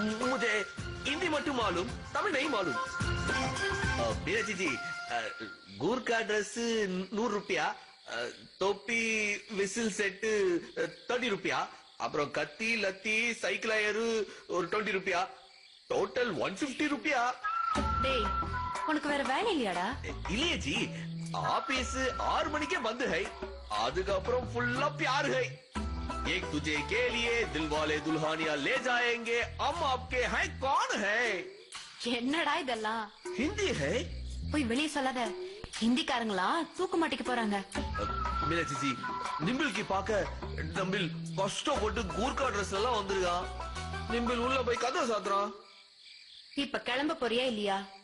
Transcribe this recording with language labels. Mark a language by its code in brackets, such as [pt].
[hi] मुझे हिंदी [ta] மட்டும் [hi] मालूम, तमिल नहीं मालूम। मीनाक्षी जी गुरका ड्रेस 100 रुपया, टोपी विसिल सेट 30 रुपया, [ta] அப்புறம் கத்தி லத்தி சைக்கிள் ஏறு ஒரு [hi] 20 रुपया, टोटल 150 रुपया। [ta] டேய் உனக்கு வேற வேலை இல்லையாடா? இல்லையே ஜி, ஆபீஸ் 6 மணிக்கே [hi] बंद है, [ta] அதுக்கப்புறம் ஃபுல்லா [hi] प्यार है। एक तुझे के लिए दिलवाले दुल्हनिया ले जाएंगे, हम आपके हैं कौन है। [ta] என்னடா இதெல்லாம்? [hi] हिंदी है। [ta] போய் வெளிய சொல்லாத, ஹிந்திக்காரங்களா தூக்க மாட்டிக்க போறாங்க. மீனாட்சி ஜி நிம்பிள்க்கு பாக்க நம்பிள் கஷ்டப்பட்டு கூர்க்கா ட்ரெஸ் எல்லாம் வந்திருக்கான், நிம்பிள் உள்ள போய் கதவை சாத்துறான்। இப்ப கிளம்ப போறியா இல்லையா?